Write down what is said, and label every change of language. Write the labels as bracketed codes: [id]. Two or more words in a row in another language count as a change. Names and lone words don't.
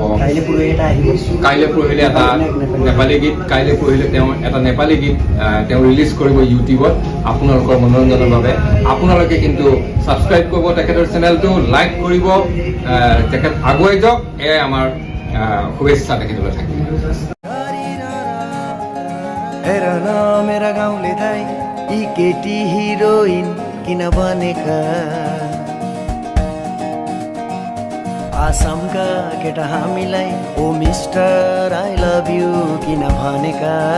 [as] কাইলৈ পৰহিলে এটা নেপালী গীত, কাইলৈ পৰহিলে তেওঁ এটা নেপালী গীত তেওঁ ৰিলিজ কৰিব ইউটিউবত আপোনালোকৰ মনোৰঞ্জনৰ বাবে। আপোনালোকে কিন্তু ছাবস্ক্ৰাইব কৰিব তেখেতৰ চেনেলটো, লাইক কৰিব, তেখেত আগুৱাই যাওক। এয়াই আমাৰ শুভেচ্ছা তেখেতলৈ থাকিল। [ne] मेरा गाउँले दाइ यी केटी हिरोइन किन बनेका, आसामका केटा हामीलाई ओ [en] Mister I love you [ne] किन भनेका।